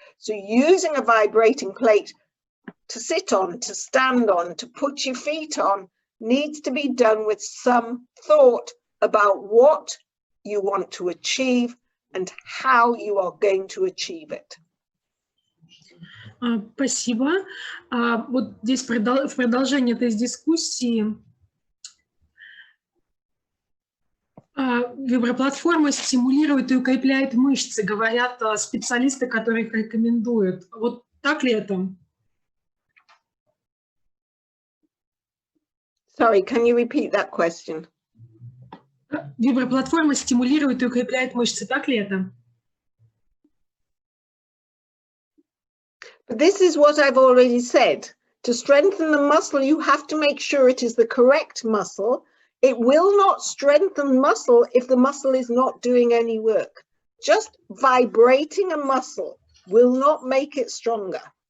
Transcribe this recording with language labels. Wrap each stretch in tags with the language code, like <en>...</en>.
<en>So using a vibrating plate to sit on, to stand on, to put your feet on, needs to be done with some thought about what you want to achieve and how you are going to achieve it.</en> <ru>Спасибо. Вот здесь в продолжение этой дискуссии виброплатформа стимулирует и укрепляет мышцы, говорят специалисты, которые их рекомендуют. Вот так ли это?</ru> <en>Sorry, can you repeat that question?</en> <ru>Виброплатформа стимулирует и укрепляет мышцы, так ли это?</ru> <en>This is what I've already said. To strengthen the muscle, you have to make sure it is the correct muscle. It will not strengthen muscle if the muscle is not doing any work. Just vibrating a muscle will not make it stronger.</en>